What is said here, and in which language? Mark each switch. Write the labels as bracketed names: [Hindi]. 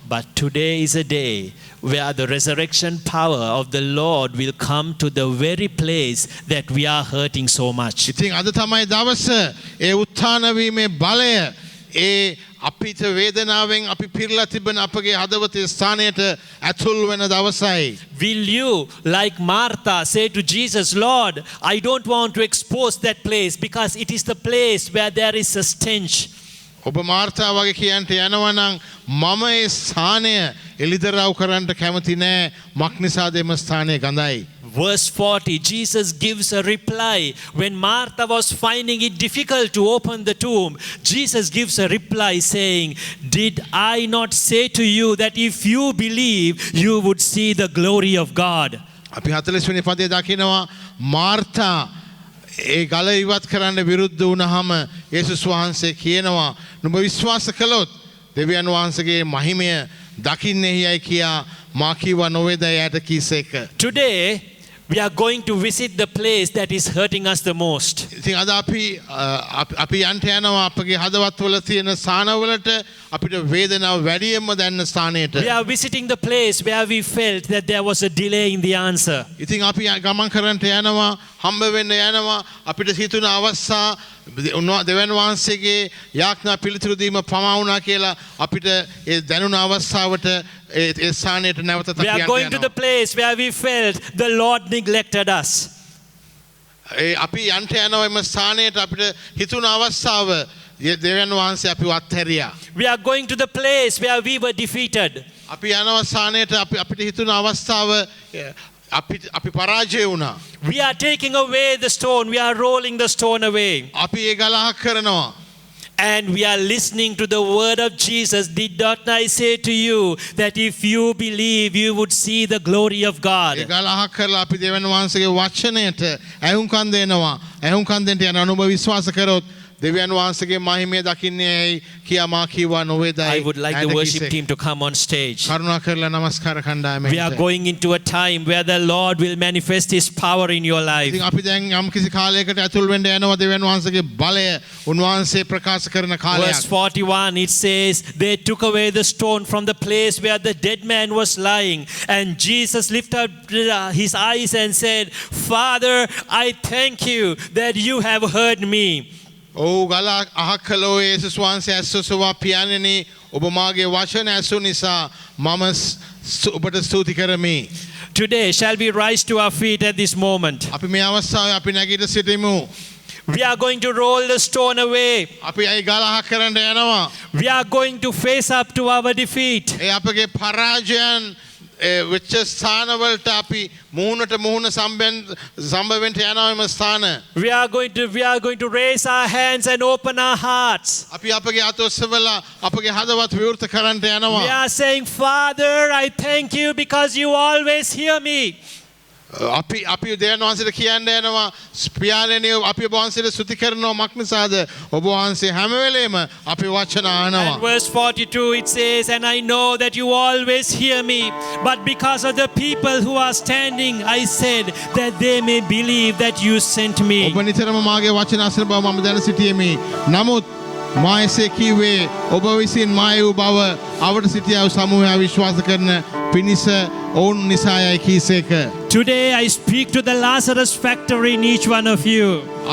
[English] But today is a day where the resurrection power of the Lord will come to the very place that we are hurting so much. [Sinhala] ඉතින් අද තමයි දවස ඒ උත්ථාන වීමේ බලය ඒ අපිට වේදනාවෙන් අපි පිරලා තිබෙන අපගේ හදවතේ ස්ථානයට ඇතුල් වෙන දවසයි. [English] Will you, like Martha, say to Jesus, Lord, I don't want to expose that place because it is the place where there is a stench. [Sinhala] ඔබ මාර්තා වගේ කියන්ට යනවා නම් මම ඒ ස්ථානය එළිදරව් කරන්න කැමති නෑ මක්නිසාද එම ස්ථානය ගඳයි. [English] Verse 40, Jesus gives a reply. When Martha was finding it difficult to open the tomb, Jesus gives a reply saying, did I not say to you that if you believe, you would see the glory of God? [Sinhala] අපි 40 වෙනි පදයේ දකිනවා Martha ඒ ගල ඉවත් කරන්න විරුද්ධ වුණාම යේසුස් වහන්සේ කියනවා නුඹ විශ්වාස කළොත් දෙවියන් වහන්සේගේ මහිමය දකින්නේයයි කියා මා කිව්වා නොවේද යාට කීසේක. [English] Today, we are going to visit the place that is hurting us the most. [Sinhala] ඉතින් අද අපි යන්ට යනවා අපගේ හදවත්වල තියෙන ස්ථානවලට අපිට වේදනාව වැඩියෙන්ම දැනෙන ස්ථානයට. [English] We are visiting the place where we felt that there was a delay in the answer. [Sinhala] ඉතින් අපි ගමන් කරන්නට යනවා හම්බ වෙන්න යනවා අපිට හිතුන අවස්ථා දෙවියන් වහන්සේගේ යාඥා පිළිතුරු දීම පමා වුණා කියලා අපිට ඒ දැනුණ අවස්ථාවට ඒ ස්ථානයට නැවතත් [English] We are going to the place where we felt the Lord neglected us. [Sinhala] අපි යන්ට යනවා එම ස්ථානයට අපිට හිතුන අවස්ථාව දෙවියන් වහන්සේ අපිව අත්හැරියා. [English] We are going to the place where we were defeated. [Sinhala] අපි යනවා ස්ථානයට අපිට හිතුන අවස්ථාව අපි පරාජය වුණා. [English] We are taking away the stone. We are rolling the stone away. [Sinhala] අපි ඒ ගලහක් කරනවා. [English] And we are listening to the word of Jesus. Did not I say to you that if you believe, you would see the glory of God? [Sinhala] ඒ ගලහක් කරලා අපි දෙවියන් වහන්සේගේ වචනයට ඇහුම්කන් දෙනවා. ඇහුම්කන් දෙන්න යන අනුභව විශ්වාස කරොත් දෙවියන් වහන්සේගේ මහිමය දකින්නේයි කියා මා කිව්වා නොවේදයි. [English] I would like the worship team to come on stage. [Sinhala] කරුණාකරලා නමස්කාර කණ්ඩායමට. [English] We are going into a time where the Lord will manifest His power in your life. [Sinhala] ඉතින් අපි දැන් යම් කිසි කාලයකට ඇතුල් වෙන්න යනවා දෙවියන් වහන්සේගේ බලය උන්වහන්සේ ප්‍රකාශ කරන කාලයක්. [English] Verse 41 it says, they took away the stone from the place where the dead man was lying, and Jesus lifted up his eyes and said, Father, I thank you that you have heard me. [Sinhala] ඔව් ගල අහක් කළෝ යේසුස් වහන්සේ ඇස්සුවා පියාණෙනි ඔබ මාගේ වචන ඇසු නිසා මම ඔබට ස්තුති කරමි. [English] Today shall we rise to our feet at this moment. [Sinhala] අපි මේ අවස්ථාවේ අපි නැගිට සිටිමු. [English] We are going to roll the stone away. [Sinhala] අපි ඒ ගල අහක් කරන්න යනවා. [English] We are going to face up to our defeat. [Sinhala] ඒ අපගේ පරාජයන් වෙච්ච ස්ථානවලට අපි මුහුණට මුහුණ සම්බවෙන්ට යනවා එම ස්ථාන. [English] We are going to raise our hands and open our hearts. [Sinhala] අපි අපගේ අත ඔස්සවලා අපගේ හදවත් විවෘත කරන්නට යනවා. [English] We are saying, Father, I thank you because you always hear me. [Sinhala] අපි දෙවියන් වහන්සේට කියන්න යනවා පියාණෙනි අපි ඔබ වහන්සේට ස්තුති කරනවා මක් නිසාද ඔබ වහන්සේ හැම වෙලේම අපේ වචන අහනවා. [English] And verse 42 it says, and I know that you always hear me, but because of the people who are standing I said that they may believe that you sent me. [Sinhala] ඔබ නිතරම මාගේ වචන අසන බව මම දැන සිටියෙමි. නමුත් මා එසේ කිව්වේ ඔබ විසින් මා වූ බව අවට සිටියා වූ සමූහය විශ්වාස කරන පිණිස ඔවුන් නිසායයි කීසේක. [English] Today I speak to the Lazarus factory in each one of you.